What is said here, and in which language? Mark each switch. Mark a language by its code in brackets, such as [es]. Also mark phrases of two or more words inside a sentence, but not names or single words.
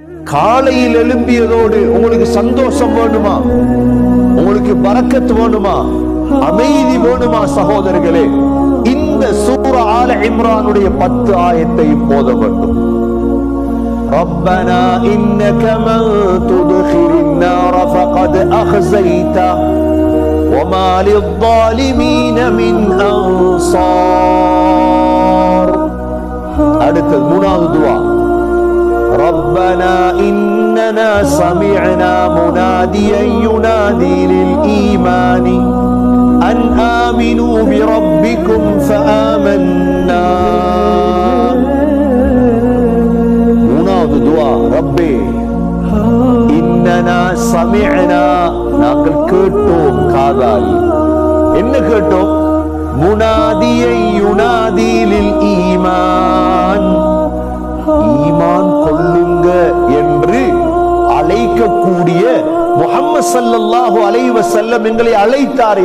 [ta] காலையில் எழும்பியதோடு உங்களுக்கு சந்தோஷம் வேணுமா, உங்களுக்கு பரக்கத் வேணுமா, அமைதி வேணுமா சகோதரர்களே, இந்த சூரா ஆல இம்ரானுடைய 10 ஆயத்தையும் ஓத வேண்டும். [ar] ربنا إنك من تدخل النار فقد أخزيته وما للظالمين من أنصار. [ta] அடுத்தது மூணாவது துஆ, [ar] ربنا إننا سمعنا مناديا ينادي للإيمان أن آمنوا بربكم فآمنا. [ta] மூணாவது துஆ, [ar] ربنا إننا سمعنا, [ta] நாங்கள் கேட்டோம் காதால். என்ன கேட்டோம்? [ar] مناديا ينادي للإيمان, [ta] ஈமான் கொள்ளுங்க என்று அழைக்கக்கூடிய முஹம்மது [ar] صلى الله عليه وسلم [ta] எங்களை அழைத்தார்.